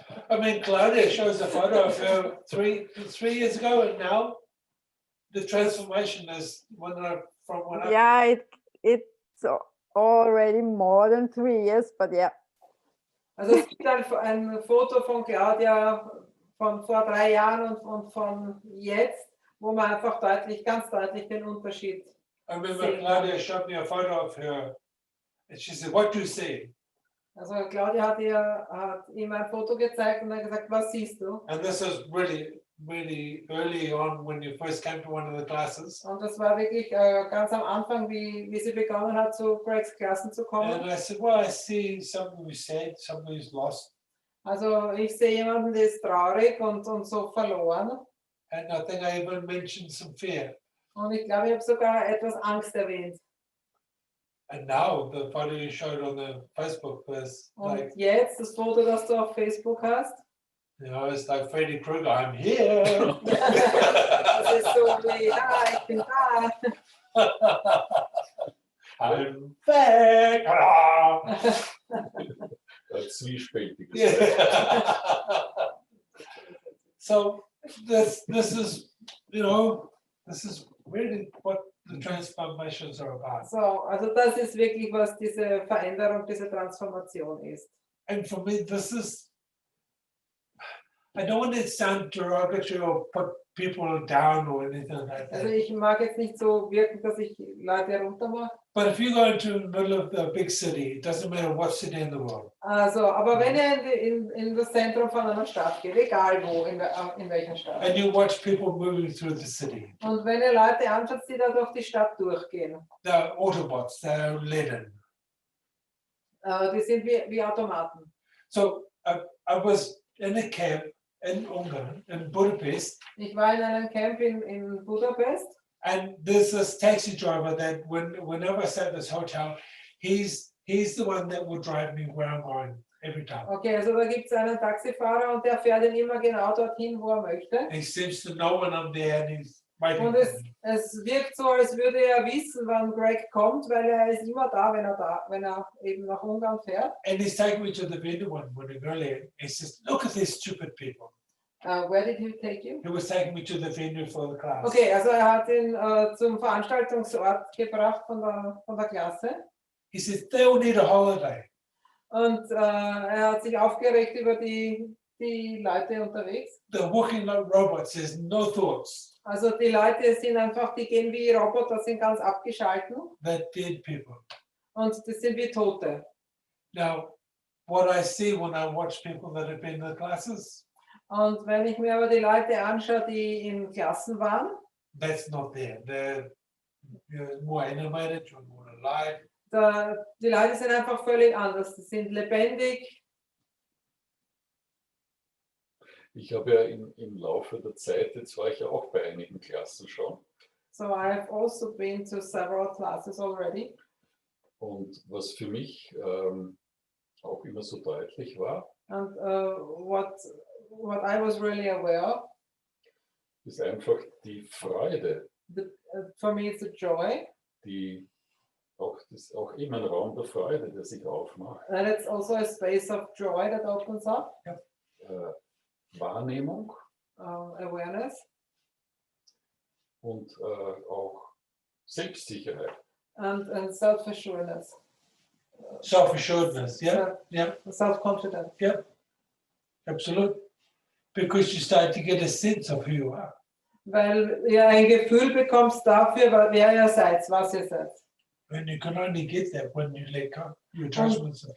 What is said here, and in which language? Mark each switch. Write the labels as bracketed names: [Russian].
[English] I mean, Claudia shows a photo of her three years ago, and now the transformation is from when I. Yeah, it's already more than 3 years, but yeah. [German] Also es gibt ein Foto von Claudia von vor 3 Jahren und von jetzt, wo man einfach ganz deutlich den Unterschied. [English] I remember Claudia showed me a photo of her, and she said, "What do you see?" [German] Also Claudia hat ihm ein Foto gezeigt und hat gesagt, was siehst du? [English] And this is really early on when you first came to one of the classes. [German] Und das war wirklich ganz am Anfang, wie sie begonnen hat, zu Gregs Klassen zu [English] And [German] kommen. [English] I said, "Well, I see somebody who's sad, somebody who's lost." [German] Also ich sehe jemanden, der ist traurig und so verloren. [English] And I think I even mentioned some fear. [German] Und ich glaube, ich habe sogar etwas Angst erwähnt. [English] And now the photo you showed on the Facebook was like, [German] Und jetzt, das Foto, das du auf Facebook hast, [English] you know, it's like Freddy Krueger, I'm here. [German] das ist so wie, ich bin da. [English] I'm back. Ah. [German] Zwiespältiges. [English] Yeah. So this is, you know, this is really what the transformations are about. [German] So, also das ist wirklich, was diese Veränderung, diese Transformation ist. [English] And for me, this is, I don't want to sound derogatory or put people down or anything like [German] Also [English] that. [German] ich mag jetzt nicht so wirken, dass ich Leute runtermache. [English] But if you go into the middle of the big city, it doesn't matter what city in the world, [German] Also, aber wenn ihr in das Zentrum von einer Stadt geht, egal wo, in welcher Stadt, [English] and you watch people moving through the city, [German] und wenn ihr Leute anschaut, die da durch die Stadt durchgehen, [English] they're Autobots, they're Lenin. [German] die sind wie Automaten. [English] So I was in a camp in Ungarn, in Budapest, [German] Ich war in einem Camp in Budapest [English] and there's this taxi driver that whenever I stay at this hotel, he's the one that will drive me where I'm going every time. [German] Okay, also da gibt es einen Taxifahrer und der fährt ihn immer genau dorthin, wo er möchte. [English] He seems to know when I'm there and he's waiting [German] Und [English] for [German] es, [English] me. [German] es wirkt so, als würde er wissen, wann Greg kommt, weil er ist immer da, wenn er eben nach Ungarn fährt. [English] And he's taking me to the venue when we go there. He says, "Look at these stupid people." Where did he take you? He was taking me to the venue for the class. [German] Okay, also er hat ihn zum Veranstaltungsort gebracht von der Klasse. [English] He says, "They all need a holiday." [German] Und er hat sich aufgeregt über die Leute unterwegs. [English] They're walking like robots. There's no thoughts. [German] Also die Leute sind einfach, die gehen wie Roboter, sind ganz abgeschalten [English] They're dead people. [German] und das sind wie Tote. [English] Now, what I see when I watch people that have been in the classes, [German] Und wenn ich mir aber die Leute anschaue, die in Klassen waren, [English] that's not there. They're more animated, you're more alive. [German] die Leute sind einfach völlig anders. Die sind lebendig. Ich habe ja im Laufe der Zeit, jetzt war ich ja auch bei einigen Klassen schon. [English] So I've also been to several classes already. [German] Und was für mich auch immer so deutlich war, [English] And what I was really aware of, [German] ist einfach die Freude, [English] for me it's a joy, [German] die das ist auch immer ein Raum der Freude, der sich aufmacht. [English] and it's also a space of joy that opens up, [German] Wahrnehmung [English] awareness, [German] und auch Selbstsicherheit. [English] and self-assuredness, Self-assuredness, yeah, self-confidence. absolutely. Because you start to get a sense of who you are. [German] Weil ihr ein Gefühl bekommst dafür, wer ihr seid, was ihr seid. [English] And you can only get that when you let go your judgments.